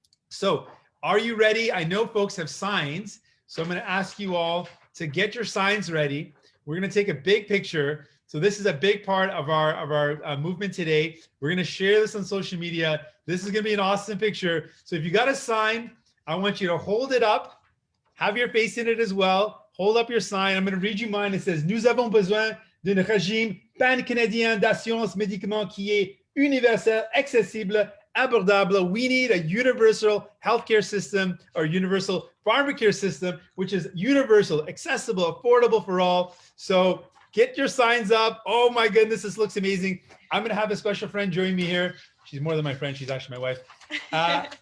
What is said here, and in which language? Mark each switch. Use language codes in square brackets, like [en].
[en] So are you ready? I know folks have signs. So I'm going to ask you all to get your signs ready. We're going to take a big picture. So this is a big part of our movement today. We're going to share this on social media. This is going to be an awesome picture. So if you got a sign, I want you to hold it up, have your face in it as well. Hold up your sign. I'm going to read you mine. It says, [fr] "Nous avons besoin d'un régime pan-canadien d'assurance médicaments qui est universel, accessible, abordable." [en] We need a universal healthcare system or universal pharmacare system, which is universal, accessible, affordable for all. So get your signs up. Oh my goodness, this looks amazing. I'm going to have a special friend join me here. She's more than my friend. She's actually my wife.